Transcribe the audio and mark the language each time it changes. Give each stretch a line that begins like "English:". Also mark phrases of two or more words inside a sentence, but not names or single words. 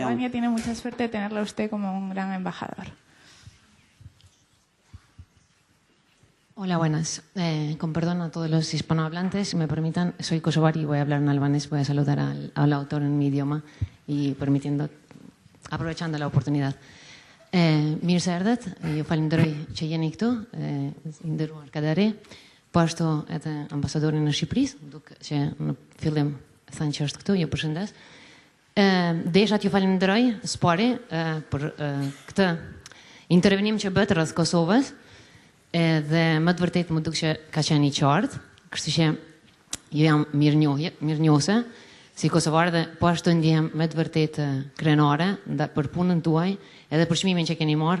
Spanish: Albania tiene mucha suerte de tenerlo a usted como un gran embajador. Hola, buenas. Con perdón a todos los hispanohablantes, si me permitan, soy kosovari y voy a hablar en albanés, voy a saludar al autor en mi idioma y aprovechando la oportunidad.
Albanian: Mirë se erdhët, ju falenderoj që jeni këtu, i nderuar Kadare, po ashtu edhe ambasadorin e Shqipërisë, duke që në fillim thanë që është këtu, ju përshëndes. Desha t'ju falenderoj së pari për këtë intervenim që bëhet rreth Kosovës, dhe më të vërtet më duk që ka qenë i qartë, kështu që ju jam mirënjohëse si kosovar dhe po ashtu ndjehem me të vërtet krenare për punën tuaj edhe për çmimin që keni marrë.